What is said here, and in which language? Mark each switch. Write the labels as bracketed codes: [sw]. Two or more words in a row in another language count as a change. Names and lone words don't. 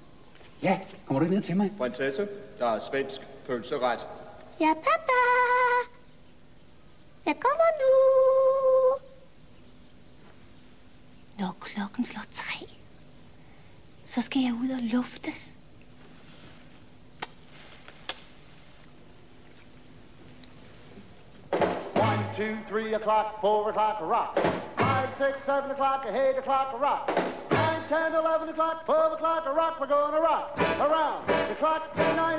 [da] Ja, kommer du ikke ned til mig? Prinsesse, der er svensk pølseret. Ja, papa. Jeg kommer nu. Når klokken slår 3, så skal jeg ud og luftes. [en] One, 2, 3 o'clock, 4 o'clock, a rock. 5, 6, 7 o'clock, 8 o'clock, a rock. 9, 10, 11 o'clock, 12 o'clock, a rock. We're gonna rock around the clock tonight.